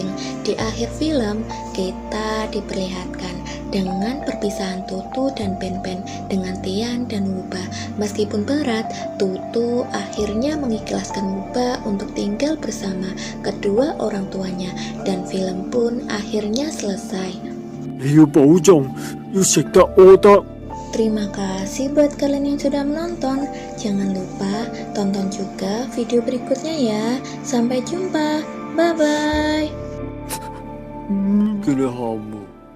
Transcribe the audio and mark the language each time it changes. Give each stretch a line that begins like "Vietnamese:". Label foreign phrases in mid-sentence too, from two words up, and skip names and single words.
Indonesian: Di akhir film, kita diperlihatkan dengan perpisahan Tutu dan Ben-Ben dengan Tian dan Wubah. Meskipun berat, Tutu akhirnya mengikhlaskan Wubah untuk tinggal bersama kedua orang tuanya, dan film pun akhirnya selesai.
Cantonese: 你要保重，要食得屙得。
Indonesian: Terima kasih buat kalian yang sudah menonton. Jangan lupa tonton juga video berikutnya ya. Sampai jumpa. Bye-bye.
Cantonese: 叫你喊喎。